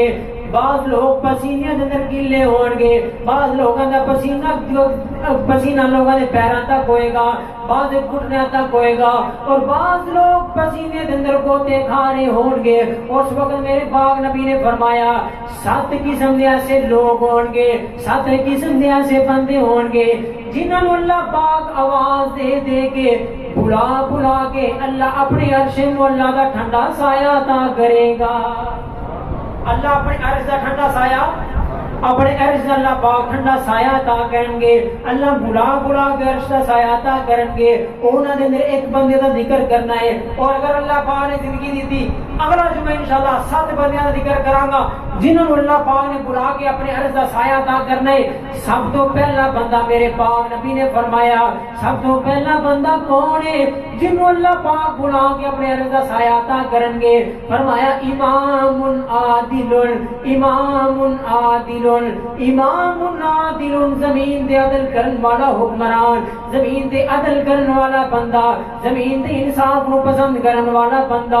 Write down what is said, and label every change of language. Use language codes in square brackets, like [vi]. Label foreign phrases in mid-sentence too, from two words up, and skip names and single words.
[pa] بعض لوگ پسینے دے اندر گیلے ہون گے بعض لوگوں دا پسینہ لوگوں دے پیراں تک ہوئے گا بعض گھٹنوں تک ہوئے گا اور بعض لوگ پسینے دے اندر گوتے کھا رہے ہون گے. اس وقت میرے پاک نبی نے فرمایا 7 قسم دے ایسے لوگ ہون گے 7 قسم دے ایسے بندے ہون گے جنہاں نوں اللہ پاک آواز دے دے کے بلا کے اللہ اپنے عرش مولا دا ٹھنڈا سایہ عطا کرے گا. اللہ اپنے عرش دا ٹھنڈا سایہ اپنے عرش دا اللہ پاک ٹھنڈا سایہ عطا کریں گے. اللہ بلا کے عرش دا سایہ عطا کریں گے. انہاں دے اندر ایک بندے دا ذکر کرنا ہے اور اگر اللہ پاک نے زندگی دیتی اگلا جمعہ انشاءاللہ 7 بندیاں دا ذکر کراں گا جنہاں نوں اللہ پاک نے بلا کے اپنے عرش دا سایہ عطا کرنا ہے. سب تو پہلا بندہ میرے پاک نبی نے فرمایا سب تو پہلا بندہ کون ہے جنہوں اللہ پاک بلا کے اپنے عرش دا سایہ عطا کریں گے. فرمایا امام عادل زمین دے عدل کرن والا حکمران زمین دے عدل کرن والا بندہ زمین دے انصاف کو پسند کرن والا بندہ.